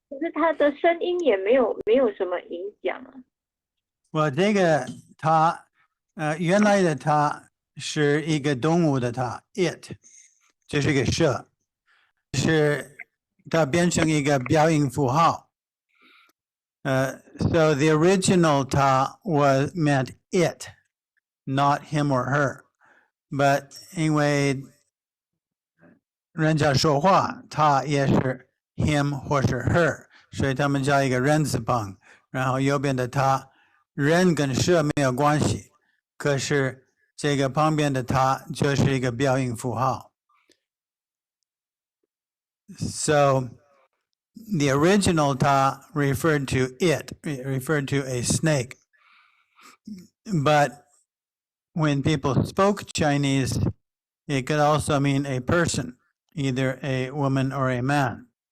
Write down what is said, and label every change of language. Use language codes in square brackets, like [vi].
[zh] 可是他的声音也没有什么影响啊。我这个它原来的它是一个动物的它 it， 这是一个蛇，是它变成一个标音符号。 [en] So the original ta was meant it, not him or her. [zh] But 因为人家说话，他也是 him 或是 her， 所以他们加一个人字旁，然后右边的他，人跟蛇没有关系，可是这个旁边的它就是一个标音符号。 [en] So the original ta referred to a snake. But when people spoke Chinese, it could also mean a person, either a woman or a man.